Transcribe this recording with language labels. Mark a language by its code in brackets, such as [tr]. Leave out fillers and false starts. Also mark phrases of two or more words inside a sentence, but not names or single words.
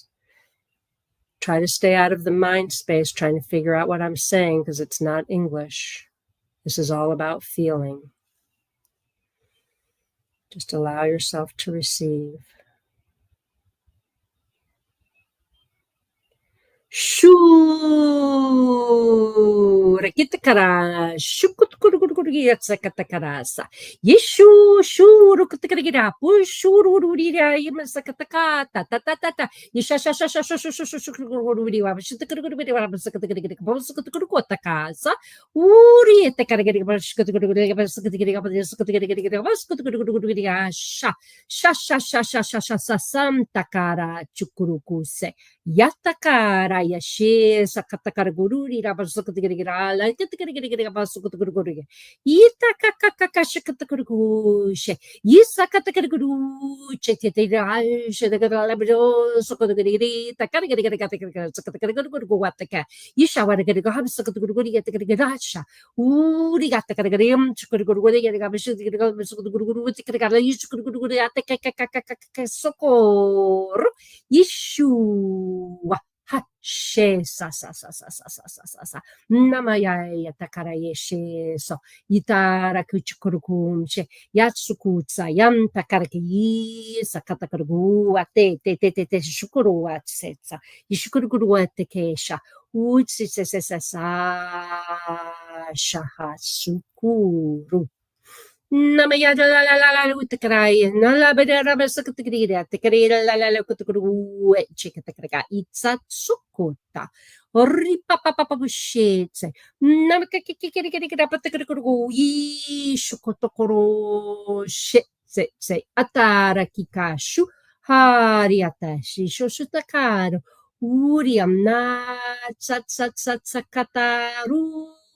[en] Try to stay out of the mind space, trying to figure out what I'm saying, because it's not English. This is all about feeling. Just allow yourself to receive. Shoo! Rakita kara, shukutukurukurukurugi yatsakata karasa. Yeshu, shu, rukutakaragira, pushu, rururira, yamasakataka, ta ta ta ta ta. Yesha, sha, sha, sha, sha, sha, sha, sha, sha, kurururi, wabashitakururi, wabasakatakagira, bosakatakurukotaka. Uri, etakaragira, bashkatakururi, basakatakagira, basakatakagira, basakatakagira, sha, sha, sha, sha, sha, sha, sha, sa, sam, takara, chukurukuse. Yatakara yashe sakatakara gururi rabasukatigira la katigira basukatuguru. Yitakakaka shakatakurushe. Yisakatakuru chetira shedagara labro sukatugiri takarigira sakatakuru Yishawaraga habsakatuguru yatagarasha. Uri gatakarim chukuruguru yagabashuguru tikara yishukuru yatakaka sokor. Yeshua. Ha she sa sa sa sa sa sa sa sa sa namaya yatakara yeshe so yitara kuchukurukum she yatsukutsa yam takaraki sakatakargu ate te te te te shukuru atsetsa yishukuru atekesha utsi se se se sa shaha sukuru Namaya la la la la utakrai na la beda rabasakatikira tikira la la la kutukuru chikatakaka itsatsukota ori papa papa bushetse namakikikikikira patakuru yi shukotokoro se atara kikashu hari atashi shoshutakaro Uriam na sat sat sat sakataru.